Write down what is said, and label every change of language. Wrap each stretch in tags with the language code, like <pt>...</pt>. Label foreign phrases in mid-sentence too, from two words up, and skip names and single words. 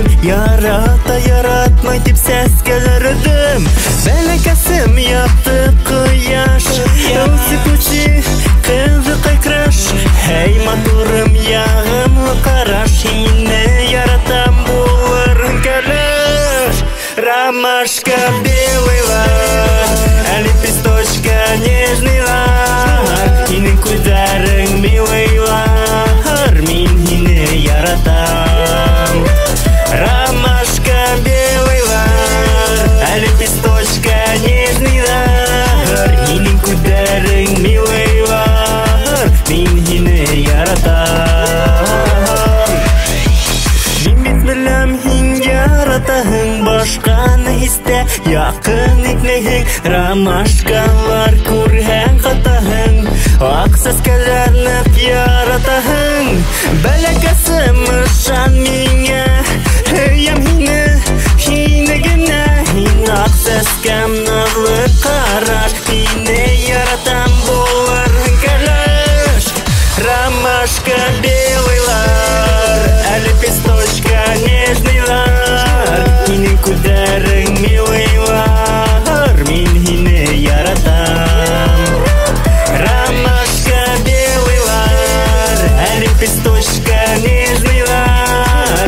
<ba>Ярата яратмай тип сәскәләр өҙөм, бәләкәсем япты ҡояш. Үсеп үтсе ҡыҙы ҡайкраш, һәй матурым яғымлы ҡараш. Һине яратам булырһың кәләш.</ba> <ru>Ромашка белый лар, а лепесточка нежный лар.</ru> <ba>Һинең күҙҙәрең милый лар, мин һине яратам.</ba> <ru>Ромашка белый лар, а лепесточка нежный лар.</ru> <ba>Һинең күҙҙәрең милый лар, мин һине яратам. Мин бит беләм һин яратаһың, башҡаны һистә яҡын итмәйһең. Ромашкалар күрһәң ҡатаһың, аҡ сәскәләр ныҡ яратаһың. Бәләкәсем ышан миңә, һөйәм һине, һине генә. Һин аҡ сәскәм наҙлы ҡараш, һине яратам булырһың кәләш.</ba> <ru>Ромашка белый лар, а лепесточка нежный лар.</ru> <ba>Һинең күҙҙәрең милый лар, мин һине яратам.</ba> <ru>Ромашка белый лар, а лепесточка нежный лар.</ru>